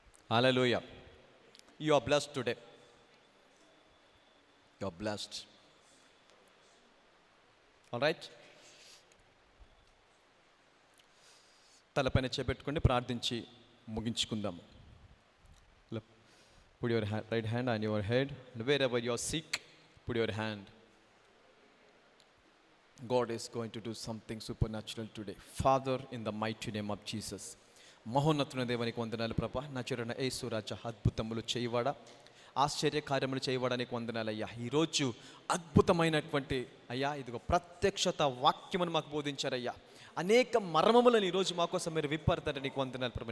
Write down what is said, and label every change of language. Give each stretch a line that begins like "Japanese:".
English: Hallelujah. You are blessed today. You are blessed. All right.
Telugu: తలపైన చేపెట్టుకోండి, ప్రార్థించి ముగించుకుందాము.
English: Put your right hand on your head, and wherever you are sick, put your hand. God is going to do something supernatural today. Father, in the mighty name of Jesus.
Telugu: మహోన్నతుని దేవానికి వందనాలు ప్రభా. నజరేయుడైన యేసు రాజా, అద్భుతములు చేయవాడా, ఆశ్చర్య కార్యములు చేయవాడానికి వందనాలయ్యా. ఈరోజు అద్భుతమైనటువంటి అయ్యా ఇదిగో ప్రత్యక్షత వాక్యమును మాకు బోధించారయ్యా. అనేక మర్మములను ఈరోజు మా కోసం మీరు విప్పారుతారు. నీకు వందనాలు ప్రభా.